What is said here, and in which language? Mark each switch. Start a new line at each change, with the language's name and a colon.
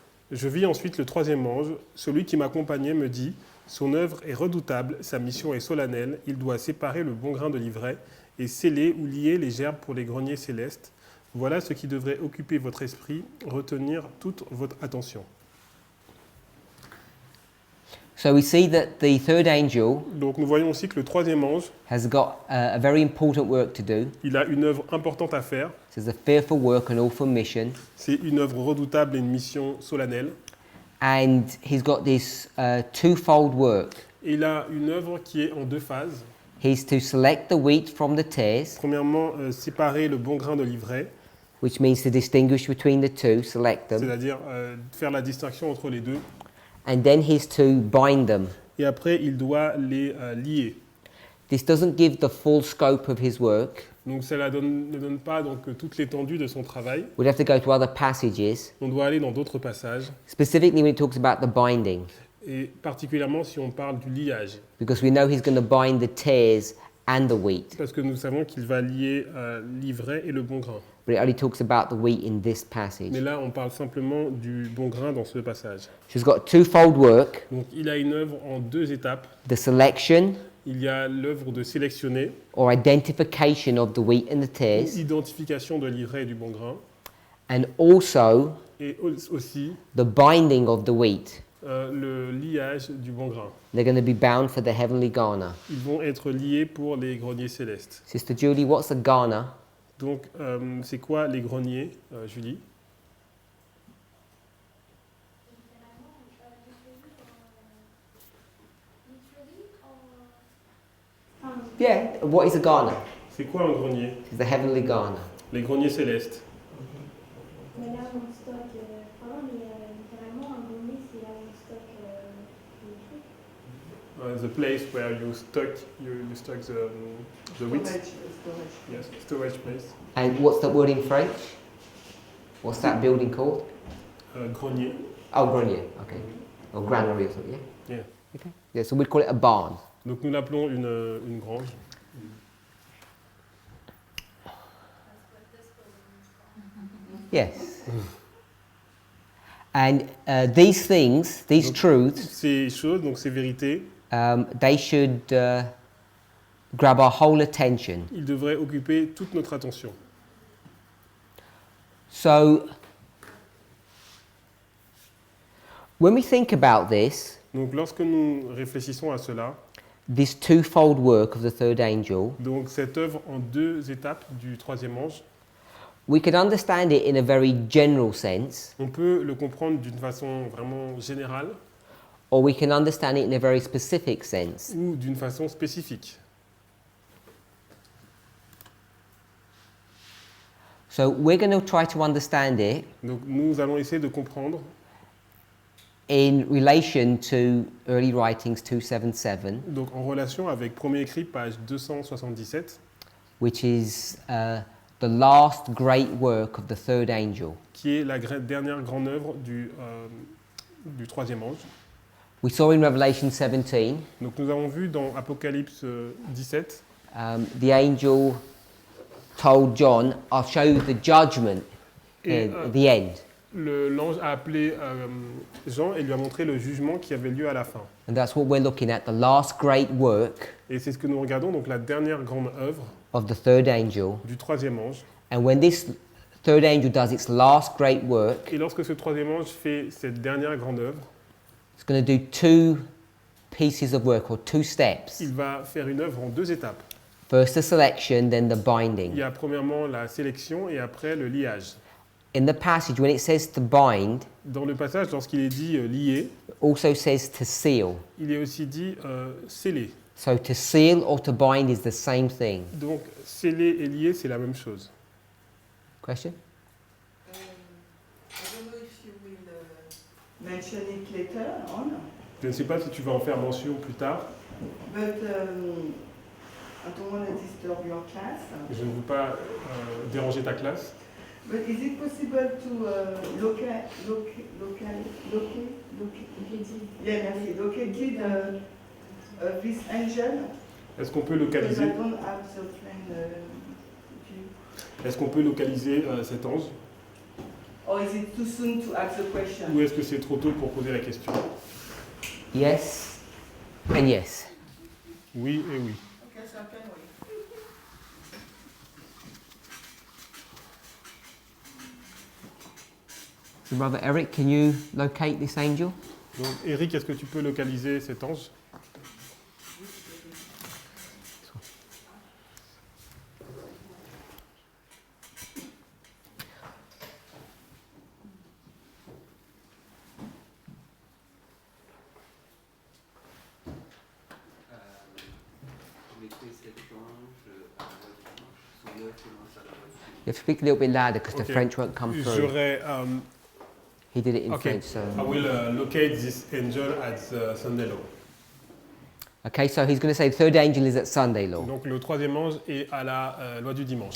French: Je vis ensuite le troisième ange. Celui qui m'accompagnait me dit « Son œuvre est redoutable, sa mission est solennelle. Il doit séparer le bon grain de l'ivraie et sceller ou lier les gerbes pour les greniers célestes. Voilà ce qui devrait occuper votre esprit, retenir toute votre attention. »
English: So we see that the third angel
French: Donc nous voyons aussi que le troisième ange,
English: has got a very important work to do.
French: il a une œuvre importante à faire.
English: It's a fearful work and awful mission.
French: C'est une œuvre redoutable et une mission solennelle.
English: And he's got this twofold work.
French: Et il a une œuvre qui est en deux phases.
English: He's to select the wheat from the tares,
French: Premièrement, séparer le bon grain de l'ivraie,
English: which means to distinguish between the two, select them.
French: c'est-à-dire faire la distinction entre les deux.
English: And then he's to bind them.
French: Et après, il doit les lier.
English: This doesn't give the full scope of his work.
French: Donc cela ne donne pas donc, toute l'étendue de son travail.
English: We'd have to go to other passages,
French: On doit aller dans d'autres passages,
English: specifically when it talks about the binding,
French: et particulièrement si on parle du liage.
English: because we know he's going to bind the tares and the wheat.
French: Parce que nous savons qu'il va lier l'ivraie et le bon grain.
English: But it only talks about the wheat in this
French: Mais
English: passage.
French: là, on parle simplement du bon grain dans ce passage.
English: She's got twofold work,
French: Donc il a une œuvre en deux étapes.
English: the selection
French: Il y a l'œuvre de sélectionner,
English: or identification of the wheat and the tares,
French: identification de l'ivraie et du bon grain,
English: and also
French: et aussi
English: the binding of the wheat.
French: le liage du bon grain.
English: They're going to be bound for the heavenly garner.
French: Ils vont être liés pour les greniers célestes.
English: Sister Julie, what's a garner?
French: Donc, c'est quoi les greniers, Julie?
English: Yeah, what is a garner?
French: C'est quoi un grenier?
English: It's the heavenly garner.
French: Les greniers célestes. Mais là, on stocke, pardon, mais littéralement, un grenier, c'est là où on stocke les trucs.
English: The place where you stock the wheat. Yes, storage place. And what's that word in French? What's that building called?
French: Grenier.
English: Oh, grenier. Okay. or granary or something, yeah? Yeah. Okay. Yeah, so we'd call it a barn.
French: Donc nous l'appelons une grange.
English: Yes. And these things, these
French: Donc,
English: truths,
French: Ces choses, donc ces vérités,
English: they should grab our whole attention.
French: ils devraient occuper toute notre attention.
English: So, when we think about this,
French: Donc lorsque nous réfléchissons à cela,
English: this twofold work of the third angel,
French: donc cette œuvre en deux étapes du troisième ange,
English: we could understand it in a very general sense,
French: on peut le comprendre d'une façon vraiment générale
English: or we can understand it in a very specific sense.
French: ou d'une façon spécifique.
English: So, we're going to try to understand it
French: Donc nous allons essayer de comprendre
English: in relation to early writings 277,
French: donc en relation avec premier écrit, page 277,
English: which is the last great work of the third angel.
French: qui est la dernière grande œuvre du troisième ange.
English: We saw in Revelation 17,
French: Donc nous avons vu dans Apocalypse 17,
English: the angel told John, I'll show you the judgment
French: et
English: at the end.
French: l'ange a appelé Jean et lui a montré le jugement qui avait lieu à la fin.
English: And that's what we're looking at, the last great work
French: Et c'est ce que nous regardons, donc la dernière grande œuvre
English: of the third angel.
French: du troisième ange.
English: And when this third angel does its last great work,
French: Et lorsque ce troisième ange fait cette dernière grande œuvre,
English: it's going to do two pieces of work or two steps.
French: il va faire une œuvre en deux étapes.
English: First the selection, then the
French: Il
English: binding.
French: y a premièrement la sélection et après le liage.
English: In the passage, when it says to bind,
French: Dans le passage, lorsqu'il est dit lié,
English: it also says to seal.
French: il est aussi dit scellé.
English: So to seal or to bind is the same thing.
French: Donc scellé et lié, c'est la même chose.
English: Question? I don't know if you will mention it later on,
French: Je ne sais pas si tu vas en faire mention plus tard.
English: but I don't want to disturb your class.
French: Je ne veux pas déranger ta classe.
English: But is it possible to locate this angel?
French: Est-ce qu'on peut
English: Because
French: localiser,
English: I don't have the friend view.
French: est-ce qu'on peut localiser cet ange?
English: Or is it too soon to ask the question?
French: Ou est-ce que c'est trop tôt pour poser la question?
English: Yes and yes.
French: Oui et oui.
English: Okay, so I can wait. So Brother Eric, can you locate this angel?
French: Donc Eric, est-ce que tu peux localiser cet ange?
English: You have to speak a little bit louder because the Okay. French won't come through.
French: J'aurais...
English: He did it in okay, French, so. I will locate this angel at Sunday law. Okay, so he's going to say the third angel is at Sunday law.
French: Donc le troisième ange est à la loi du dimanche.